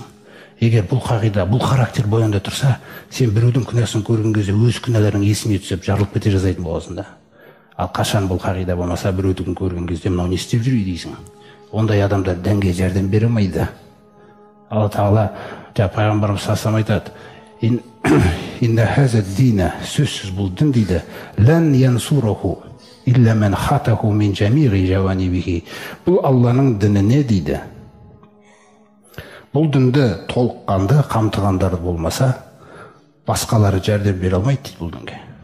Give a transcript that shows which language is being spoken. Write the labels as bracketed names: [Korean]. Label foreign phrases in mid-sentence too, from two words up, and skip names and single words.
[Kazakh] Егер бұл қағида, бұл характер бойында тұрса, сен біреудің күнәсін көрген кезде өз күнәларың есіңе түсіп жарылып кете жаздайтын боласың да. Ал қашан бұл қағида болмаса, біреудің көрген кезде мынау не істеп жүр дейсің. Ондай адамдар дінге жәрдем бере алмайды. Алла Тағала пайғамбарымыз [Arabic] صلى الله عليه [Kazakh] айтады: [Arabic] إن هذا الدين, [Kazakh] сөзсіз бұл дін дейді, [Arabic] لن ينصره إلا من حاطه من جميع جوانبه. [Kazakh] Бұл Алланың дініне дейді. Бұл дінді толыққанды қамтығандар болмаса, басқалары жәрдем бере алмайды дейді бұл дінге.